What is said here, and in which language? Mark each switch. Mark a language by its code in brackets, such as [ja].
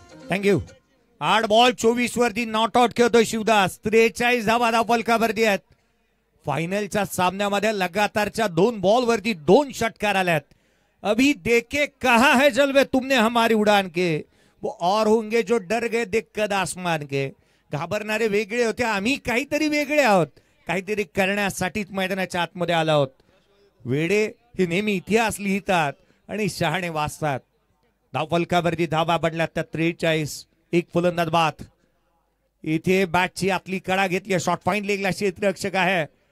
[mr] Thank you. 8 ball 24 वरती not out खेळतोय शिवदास. 43 धावा फलकावरती आहेत. फायनलच्या सामन्यामध्ये लगातारच्या 2 बॉल वरती 2 षटकार आल्यात. [hi] अभी देखे कहा है जलवे तुमने हमारी उड़ान के, वो और होंगे जो डर गए देखकर आसमान के. [mr] घाबरणारे वेगळे होते, आम्ही काहीतरी वेगळे आहोत, काहीतरी करण्यासाठीच मैदानाच्या आतमध्ये आलो आहोत. वेडे हे नेहमी इतिहास लिहितात आणि शहाणे वाचतात. फलकावरती धावा बनल्यात त्या 43. एक फलंदाज बाद. इथे बॅटची आतली कडा घेतली. शॉर्ट फाईन लेगला क्षेत्ररक्षक आहे.